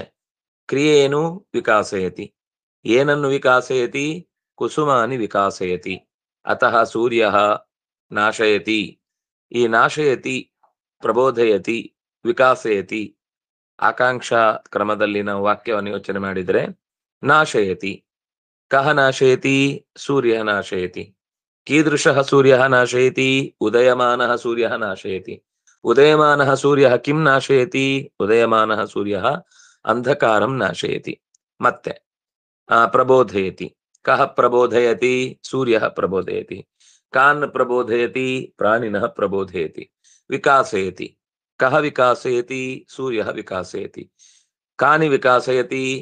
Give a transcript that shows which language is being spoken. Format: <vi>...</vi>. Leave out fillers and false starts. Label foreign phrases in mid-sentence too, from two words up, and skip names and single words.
<kn>ಕ್ರಿಯೆ ಏನು? ವಿಕಾಸಯತಿ. ಏನನ್ನು ವಿಕಾಸಯತಿ?</kn> <sa>ಕುಸುಮಾನಿ ವಿಕಾಸಯತಿ. ಅತಃ ಸೂರ್ಯ ನಾಶಯತಿ.</sa> <kn>ಈ ನಾಶಯತಿ, ಪ್ರಬೋಧಯತಿ, ವಿಕಾಸಯತಿ ಆಕಾಂಕ್ಷಾ ಕ್ರಮದಲ್ಲಿ ನಾವು ವಾಕ್ಯವನ್ನು ಯೋಚನೆ ಮಾಡಿದರೆ,</kn> <sa>ನಾಶಯತಿ. ಕಹ ನಾಶಯತಿ? ಸೂರ್ಯ ನಾಶಯತಿ. ಕೀದೃಶಃ ಸೂರ್ಯ ನಾಶಯತಿ? ಉದಯಮಾನ ಸೂರ್ಯ ನಾಶಯತಿ. ಉದಯಮಾನ ಸೂರ್ಯ ಕಿಂ ನಾಶಯತಿ? ಉದಯಮಾನ ಸೂರ್ಯ ಅಂಧಕಾರಂ ನಾಶಯತಿ. ಮತ್ತೆ ಪ್ರಬೋಧಯತಿ. ಕಹ ಪ್ರಬೋಧಯತಿ? ಸೂರ್ಯ ಪ್ರಬೋಧಯತಿ. ಕಾನ್ ಪ್ರಬೋಧಯತಿ? ಪ್ರಾಣಿನಃ ಪ್ರಬೋಧಯತಿ. ವಿಕಾಸಯತಿ. ಕಹ ವಿಕಾಸಯತಿ? ಸೂರ್ಯ ವಿಕಾಸಯತಿ. ಕಾನಿ ವಿಕಾಸಯತಿ?</sa>